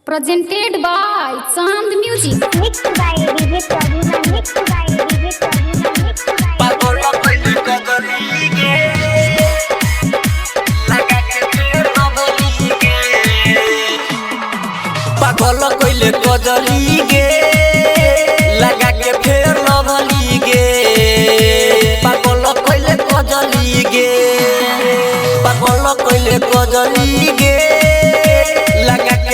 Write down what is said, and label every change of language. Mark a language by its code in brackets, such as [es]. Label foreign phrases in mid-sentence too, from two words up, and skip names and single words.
[en] Presented by Chand Music. Mixed by DJ Prabhuna, mixed by DJ Prabhuna, mixed by [anp] पागल कइले कदली गे लगा के फेर न बोली गे पागल कइले कदली गे लगा के फेर न बोली गे पागल कइले कदली गे पागल कइले कदली गे लगा के